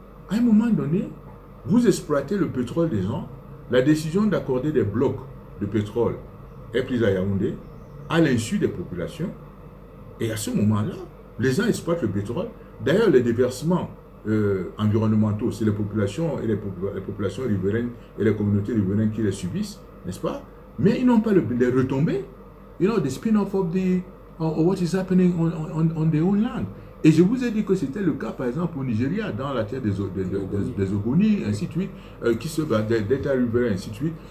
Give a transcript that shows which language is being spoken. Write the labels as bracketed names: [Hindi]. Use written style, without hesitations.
[French] À un moment donné, vous exploitez le pétrole des gens, la décision d'accorder des blocs de pétrole est prise à Yaoundé, à l'insu des populations, et à ce moment-là, les gens exploitent le pétrole. D'ailleurs, les déversements environnementaux, c'est les populations et les populations riveraines et les communautés riveraines qui les subissent, n'est-ce pas? Mais ils n'ont pas les retombées. [English] You know, the spin-off of what is happening on their own land. [French] Et je vous ai dit que c'était le cas, par exemple, au Nigeria, dans la terre des Ogoni, ainsi de suite, d'État riverains, ainsi de suite.